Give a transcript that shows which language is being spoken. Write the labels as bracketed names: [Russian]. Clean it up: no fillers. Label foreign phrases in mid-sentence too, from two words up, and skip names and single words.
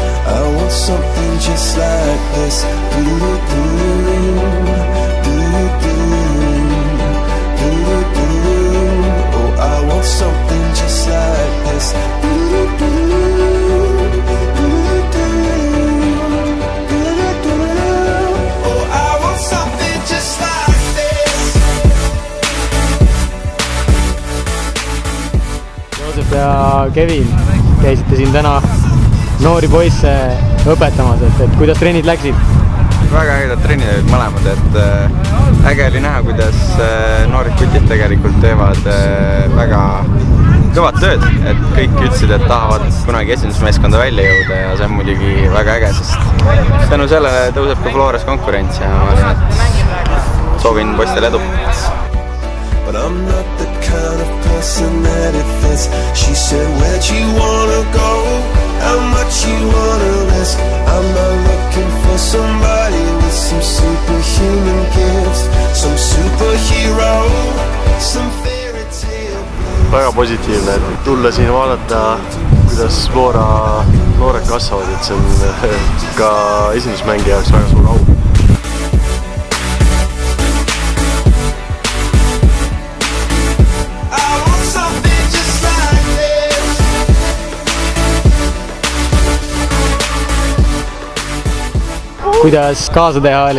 [English] I want something just like this. Oh, I want something just like this. Oh, I want something just like this. [Estonian] Joosep ja Kevin, käisite siin täna noori poisse õpetamas, et kuidas trennid läksid? Väga ägedad trennid olid mõlemad, et äge oli näha, kuidas noored kutid tegelikult teevad väga kõvat tööd, et kõik ütlesid, et tahavad kunagi esindusmeeskonda välja jõuda ja see on muidugi väga äge, sest tänu sellele tõuseb ka Flores konkurents ja ma arvan, et soovin poistele edu. [English] But I'm not the kind of person that it fits. She said, where'd you wanna go? How much you wanna risk? I'm not looking for somebody with some superhuman gifts, some superhero, some fairy tale. [Estonian] Väga positiivne, et tulla siin vaadata, kuidas Flora noored kasvavad, et see on ka esindusmängija jaoks väga suur au. Kuidas kaasa teha oli?